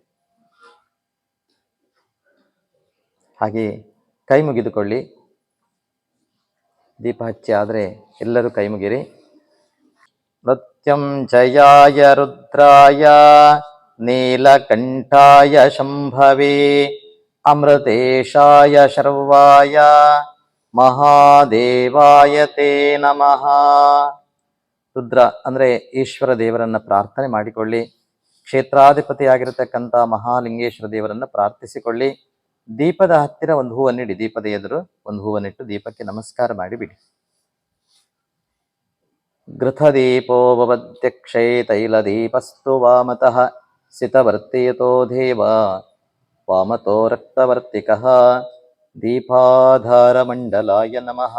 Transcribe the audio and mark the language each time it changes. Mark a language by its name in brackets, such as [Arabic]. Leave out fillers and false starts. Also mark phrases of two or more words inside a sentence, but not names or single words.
[Kannada] ಹಾಗೆ ಕೈ ಮುಗಿದುಕೊಳ್ಳಿ. ದೀಪ ಹಚ್ಚಿ ಆದರೆ ಎಲ್ಲರೂ ಕೈ ಮುಗಿರಿ. [Sanskrit] ಮೃತ್ಯುಂಜಯಾಯ ರುದ್ರಾಯ ನೀಲಕಂಠಾಯ ಶಂಭವೇ ಅಮೃತೇಶಾಯ ಶರ್ವಾಯ ಮಹಾದೇವಾಯ ತೇ ನಮಃ. [Kannada] ರುದ್ರ ಅಂದರೆ ಈಶ್ವರ ದೇವರನ್ನ ಪ್ರಾರ್ಥನೆ ಮಾಡಿಕೊಳ್ಳಿ. ಕ್ಷೇತ್ರಾಧಿಪತಿಯಾಗಿರತಕ್ಕಂಥ ಮಹಾಲಿಂಗೇಶ್ವರ ದೇವರನ್ನ ಪ್ರಾರ್ಥಿಸಿಕೊಳ್ಳಿ. ದೀಪದ ಹತ್ತಿರ ಒಂದು ಹೂವನ್ನಿಡಿ. ದೀಪದ ಎದುರು ಒಂದು ಹೂವನ್ನಿಟ್ಟು ದೀಪಕ್ಕೆ ನಮಸ್ಕಾರ ಮಾಡಿಬಿಡಿ. [Sanskrit] ಗೃಥದೀಪೋ ಭವತ್ಯಕ್ಷೈ ತೈಲದೀಪಸ್ತು ವಾಮತಃ ಸಿತವರ್ತಿಯತೋ ದೇವ ವಾಮತೋ ರಕ್ತವರ್ತಿಕಃ ದೀಪಾಧಾರಮಂಡಲಾಯ ನಮಃ.